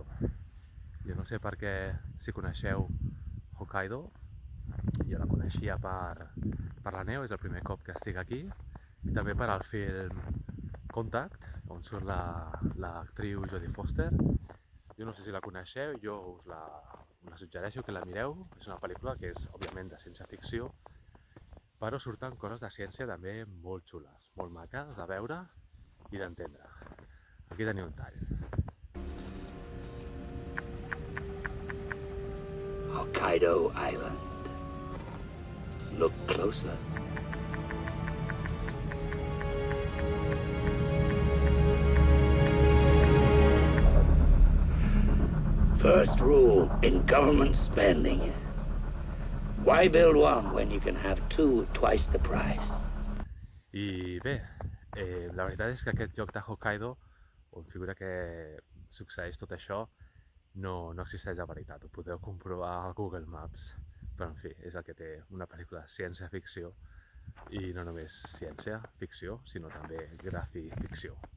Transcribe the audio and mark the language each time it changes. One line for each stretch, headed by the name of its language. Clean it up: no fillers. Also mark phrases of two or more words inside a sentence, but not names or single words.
Catalan: Jo no sé per què, si coneixeu Hokkaido, jo la coneixia per la neu, és el primer cop que estic aquí, i també per al film Contact, on surt l'actriu Jodie Foster. Jo no sé si la coneixeu, jo us la suggereixo que la mireu. És una pel·lícula que és, òbviament, de ciència-ficció, però surten coses de ciència també molt xules, molt maques de veure i d'entendre. Aquí teniu un tall.
English: Hokkaido Island. Look closer. First rule in government spending. Why build one when you can have two at twice the price?
Catalan: I bé, la veritat és que aquest lloc de Hokkaido, on figura que succeeix tot això, no existeix de veritat. Ho podeu comprovar al Google Maps. Però, en fi, és el que té una pel·lícula de ciència-ficció, i no només ciència-ficció, sinó també grafificció.